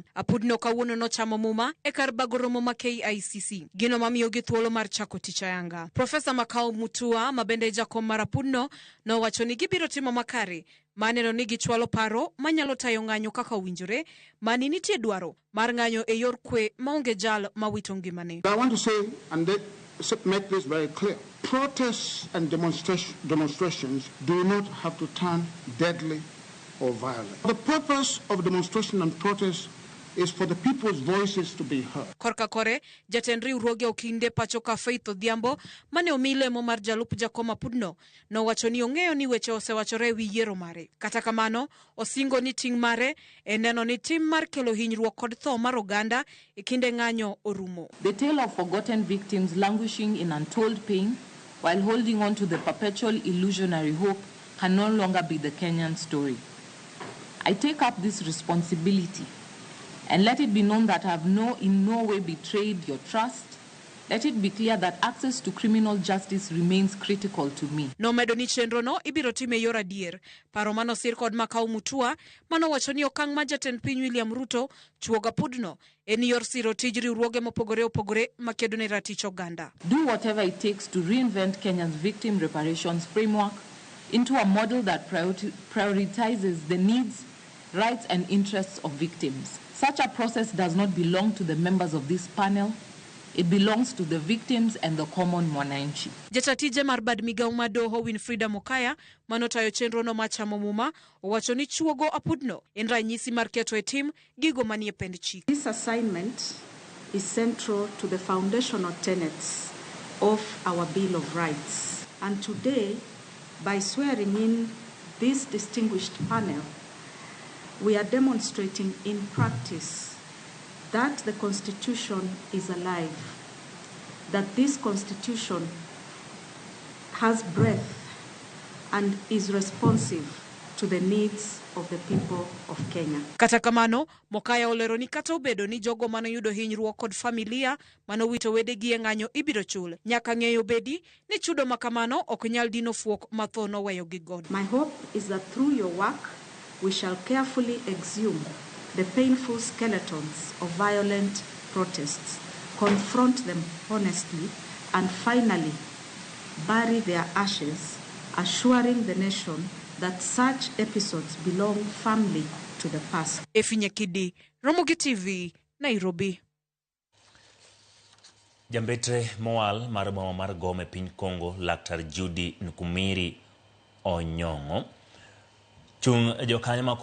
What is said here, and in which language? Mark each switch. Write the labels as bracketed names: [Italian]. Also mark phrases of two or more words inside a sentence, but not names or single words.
[Luo (Kenya and Tanzania)] Apudno kawuono nochamo muma e kar bago romo ma KICC, gino mamiyogi thuolo mar chako tich ayanga. Profesa Makao Mutua mabende jakom mar apudno nowacho ni gibiro timo makare maneno ni gichwalo paro manyalo tayo ng'anyo kaka owinjore mani nitie dwaro mar ng'anyo e yor kwe maonge jal mawito ngimane. [English] I want to say and make this very clear. Protests and demonstrations do not have to turn deadly or violent. The purpose of demonstration and protest is for the people's voices to be heard. [Luo (Kenya and Tanzania)] Korka kore, jatend riwruoge okinde pacho ka Faith Odhiambo mane omile mo mar jalup jakom apudno nowacho ni ong'eyo ni weche osewachore wi yiero mare. Kata kamano, osingo ni ting' mare e neno ni tim mar kelo hinyruok kod tho mar oganda e kinde ng'anyo orumo. [English] The tale of forgotten victims languishing in untold pain while holding on to the perpetual illusionary hope can no longer be the Kenyan story. I take up this responsibility and let it be known that I have in no way betrayed your trust. Let it be clear that access to criminal justice remains critical to me. [Luo (Kenya and Tanzania)] No medo ni chenro no ibiro time yor adier. Paro mano sir kod Makao Mutua mano wacho ni okang' ma jatend piny William Ruto chuoga apudno en yor siro tij riwruoge mopogore opogore makedo ne ratich oganda. [English] Do whatever it takes to reinvent Kenya's victim reparations framework into a model that prioritizes the needs, rights and interests of victims. Such a process does not belong to the members of this panel. It belongs to the victims and the common mwananchi. [Luo (Kenya and Tanzania)] Jatije mar bad migao madoho Winfrida Mokaya manotayo chenro no machamo muma owacho ni chuogo apudno en ranyisi mar keto e tim gigo manie pend chik. [English] This assignment is central to the foundational tenets of our Bill of Rights. And today, by swearing in this distinguished panel, we are demonstrating in practice that the Constitution is alive, that this Constitution has breadth and is responsive to the needs of the people of Kenya. [Luo (Kenya and Tanzania)] Kata kamano, Mokaya olero ni kata obedo ni jogo mano yudo hinyruok kod familia mano wito wedegi e ng'anyo ibiro chul. Nyaka ng'eyo bedi ni chudo makamano ok nyal dino fuok matho no weyo gi God. [English] My hope is that through your work, we shall carefully exhume the painful skeletons of violent protests, confront them honestly, and finally bury their ashes, assuring the nation that such episodes belong firmly to the past. [Luo (Kenya and Tanzania)] Efinya Kidi, Ramogi TV, Nairobi. Jambetre Moal mar boma mar Gome piny Kongo, Laktar Judy Nkumiri Onyongo chung jokanyo